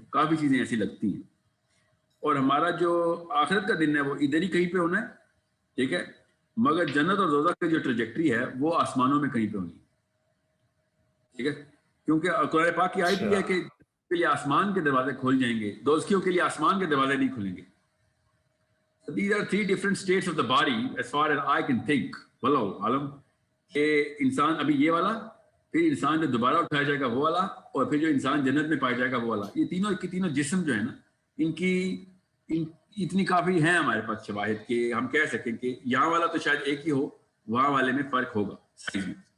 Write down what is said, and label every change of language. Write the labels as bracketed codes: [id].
[ur] کافی چیزیں ایسی لگتی ہیں, اور ہمارا جو آخرت کا دن ہے وہ ادھر ہی کہیں پہ ہونا ہے, ٹھیک ہے, مگر جنت اور دوزخ کی جو ٹریجیکٹری ہے وہ آسمانوں میں کہیں پہ ہونی, ٹھیک ہے, کیونکہ قرآن پاک کی آیت بھی ہے کہ کے لیے آسمان کے دروازے کھول جائیں گے, دوزخیوں کے لیے آسمان کے دروازے نہیں کھلیں گے. [en] These are 3 different states of the body as far as I can think. [ur] واللہ عالم, کہ انسان ابھی یہ والا, پھر انسان جو دوبارہ اٹھایا جائے گا وہ والا, اور پھر جو انسان جنت میں پایا جائے گا وہ والا. یہ تینوں جسم جو ہے نا, ان کی اتنی کافی ہیں ہمارے پاس شواہد کہ ہم کہہ سکیں کہ یہاں والا تو شاید ایک ہی ہو, وہاں والے میں فرق ہوگا سائز میں.